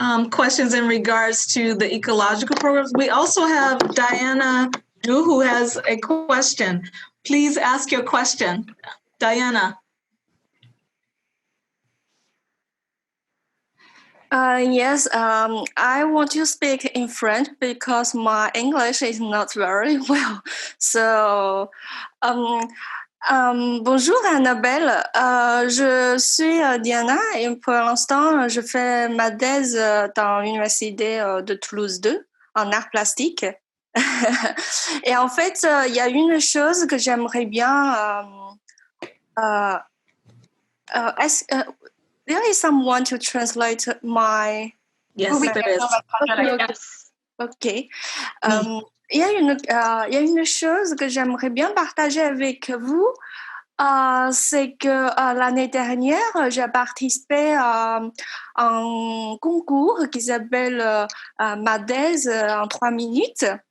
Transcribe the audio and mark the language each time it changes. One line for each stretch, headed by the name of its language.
English: Questions in regards to the ecological programs. We also have Diana Du, who has a question. Please ask your question. Diana. Yes, I want to speak in French because my English is not very well.
French: So, bonjour Annabelle, je suis Diana et pour l'instant je fais ma thèse dans l'université de Toulouse 2 en art plastique. Et en fait, il y a une chose que j'aimerais bien...
English: there is someone to translate my... Yes, there is. Yes. OK.
French: Il y a une chose que j'aimerais bien partager avec vous, c'est que l'année dernière, j'ai participé à un concours qui s'appelle ma thèse en 3 minutes.